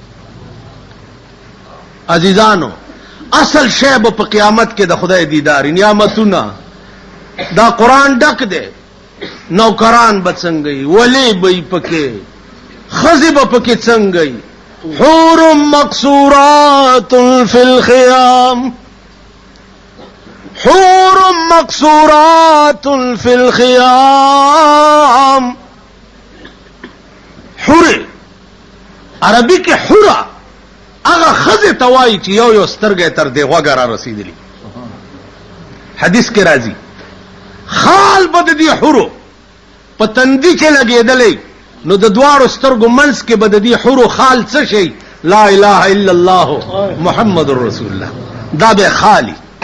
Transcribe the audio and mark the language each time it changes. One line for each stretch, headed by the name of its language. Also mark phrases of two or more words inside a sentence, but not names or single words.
Pashto: عزیزانو اصل شی به په قیامت کې د خدای دیدار نعمتونه دا قرآن ډک دی نوکران به څنګه وي ولی به یې پکې ښځې به پکې څنګه وي
Arabic: حور مقصورات فی الخیام حور مقصورات فی الخیام
Pashto: حور عربی کې حورا هغه ښځې ته وایي چې یو یو سترګه تر دې غوږه را رسېدلي حدیث کې راځي خال به د دې حورو په تندي کې لګېدلی نو د دواړو سترګو منځ کې به د دې حورو خال څه شي
Arabic: لا اله الا الله محمد رسول الله
Pashto: دا به خالی